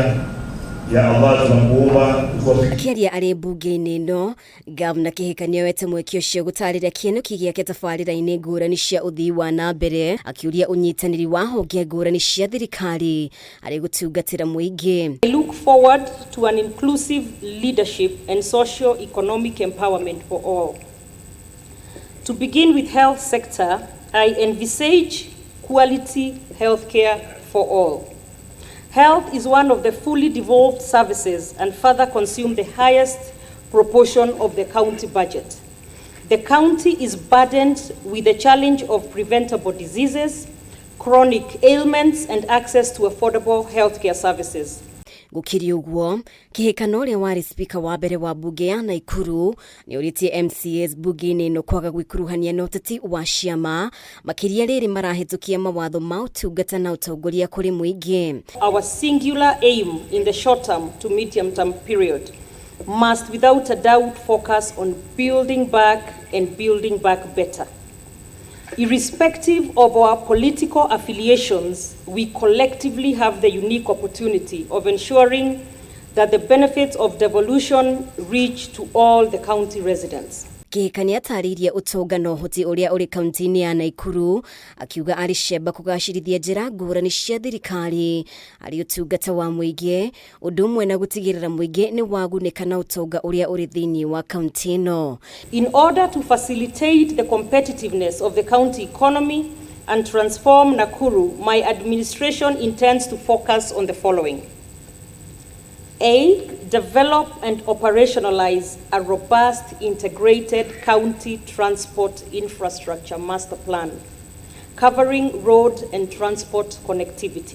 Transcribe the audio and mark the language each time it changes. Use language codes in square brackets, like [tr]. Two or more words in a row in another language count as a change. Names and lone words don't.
[ki] Akiaria ari mbunge-ini ino, Gavana Kihika niowete mweke ucio gutarira kienuki giake tabarira-ini ngurani cia uthii wa na mbere, akiuria unyitaniri wa honge ngurani cia thirikari ari gutungatira muingi. [en] I look forward to an inclusive leadership and socio-economic empowerment for all. To begin with health sector, I envisage quality healthcare for all. Health is one of the fully devolved services and further consume the highest proportion of the county budget. The county is burdened with the challenge of preventable diseases, chronic ailments, and access to affordable healthcare services. [ki] Gukinyurwo, Kihika uria wari speaker wa mbere wa mbunge ya Naikuru ni uritie MCAs mbunge-ini ino kwaga gwikuruhania na uteti wa ciama makiria riri marahitukia mawatho ma utungata na utongoria kuri muingi. [en] Our singular aim in the short term to medium term period must without a doubt focus on building back better. Irrespective of our political affiliations, we collectively have the unique opportunity of ensuring that the benefits of devolution reach to all the county residents. [ki] Kihika niataririe utonga no hoti uria uri kaunti-ini ya Naikuru, akiuga ari sheba kugacirithia njira ngurani cia thirikari ari utungata wa muingi, undu umwe na gutigirira muingi ni wagunika na utonga uria uri thiini wa kaunti ino. [en] In order to facilitate the competitiveness of the county economy and transform Nakuru, my administration intends to focus on the following. A, develop and operationalize a robust integrated county transport infrastructure master plan covering road and transport connectivity.